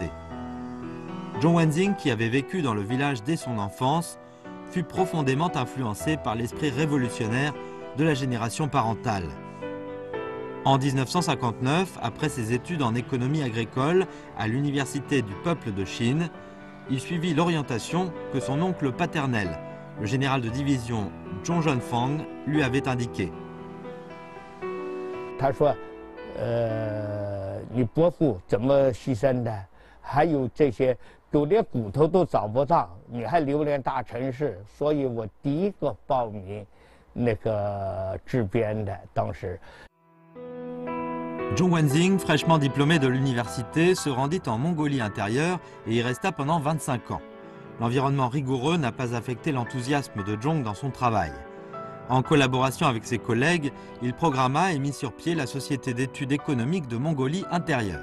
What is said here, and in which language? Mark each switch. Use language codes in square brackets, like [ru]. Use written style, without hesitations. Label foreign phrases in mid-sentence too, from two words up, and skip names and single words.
[fr] Zhong Wanxing, qui avait vécu dans le village dès son enfance, fut profondément influencé par l'esprit révolutionnaire de la génération parentale. En 1959, après ses études en économie agricole à l'Université du peuple de Chine, il suivit l'orientation que son oncle paternel, le général de division Zhong Zhenfang, lui avait indiquée. [zh] 你伯父怎么牺牲的？还有这些，都连骨头都找不到，你还流连大城市，所以我第一个报名那个制编的，当时。 [fr] Zhong Wanxing, fraîchement diplômé de l'université, se rendit en Mongolie intérieure et y resta pendant 25 ans. L'environnement rigoureux n'a pas affecté l'enthousiasme de Zhong dans son travail. En collaboration avec ses collègues, il programma et mit sur pied la Société d'études économiques de Mongolie intérieure.